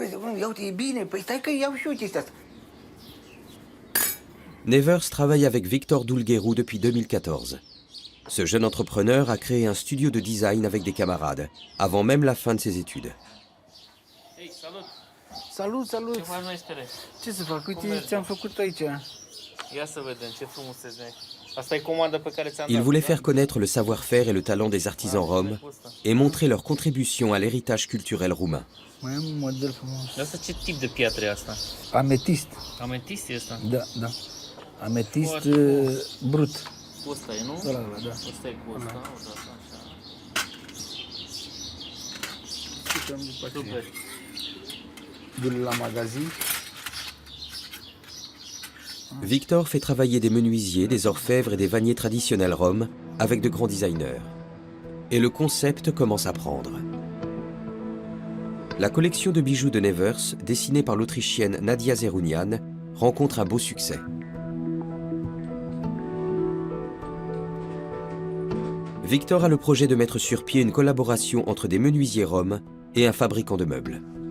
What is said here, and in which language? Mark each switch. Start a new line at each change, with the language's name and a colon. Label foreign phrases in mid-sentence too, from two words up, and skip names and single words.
French: Nevers travaille avec Victor Dulgheru depuis 2014. Ce jeune entrepreneur a créé un studio de design avec des camarades, avant même la fin de ses études.
Romanian: Salut, salut! Ce să fac? Uite ce am făcut aici. Ia să vedem ce frumos se vede. Asta e comanda pe care ți-am dat.
French: Il voulait faire connaître le savoir-faire et le talent des artisans roms et montrer leur contribution à l'héritage culturel roumain.
Romanian: Mai am un model frumos. Asta ce tip de piatră e asta? Ametist. Ametist e asta? Da, da. Ametist brut. Cu ăsta e, nu? Da. Ăsta e cu ăsta, așa. Super. Du la magazin.
French: Victor fait travailler des menuisiers, des orfèvres et des vanniers traditionnels roms avec de grands designers. Et le concept commence à prendre. La collection de bijoux de Nevers, dessinée par l'Autrichienne Nadia Zerounian, rencontre un beau succès. Victor a le projet de mettre sur pied une collaboration entre des menuisiers roms et un fabricant de meubles.